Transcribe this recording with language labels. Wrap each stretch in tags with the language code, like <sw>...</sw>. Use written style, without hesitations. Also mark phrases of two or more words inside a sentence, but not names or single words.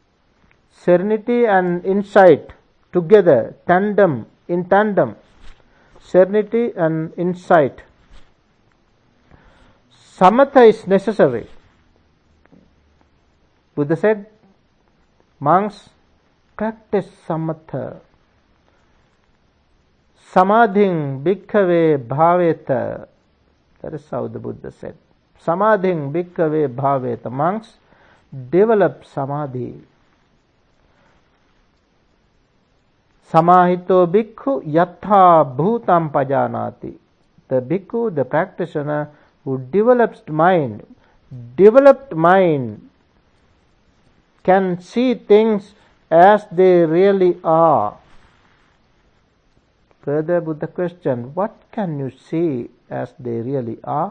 <en>Serenity and insight together, in tandem. serenity and insight. Samatha is necessary. Buddha said, monks, practice samatha.</en> <pi>Samadhing bhikkhave bhaveta.</pi> <en>That is how the Buddha said.</en> <pi>Samadhing bhikkhave bhaveta.</pi> <en>Monks, develop samadhi.</en> <pi>Samahito bhikkhu yatha bhutam pajanati.</pi> <en>The bhikkhu, the practitioner who developed mind can see things as they really are. Further, Buddha questioned, what can you see as they really are?</en>